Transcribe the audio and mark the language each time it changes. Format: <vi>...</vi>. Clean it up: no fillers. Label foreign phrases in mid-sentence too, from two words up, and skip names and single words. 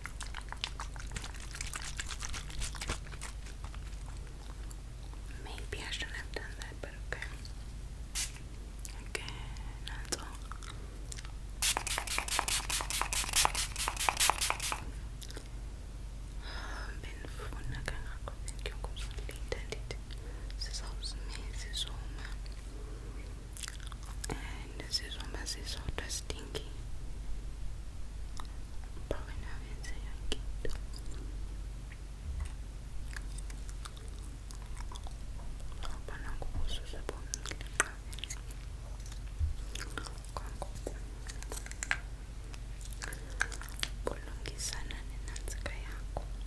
<en>Maybe I shouldn't have done that, but okay.</en> <xh>Okay, nanso. Benifuna kangako, bengiyokuzolida ndithi sizoma and sizoma sisodwa stinky.</xh> <en>Probably now</en> <xh>wenze yonke into. Ubona ngobusuze bomile kwangoku bulungisana nenantsika yakho.</xh>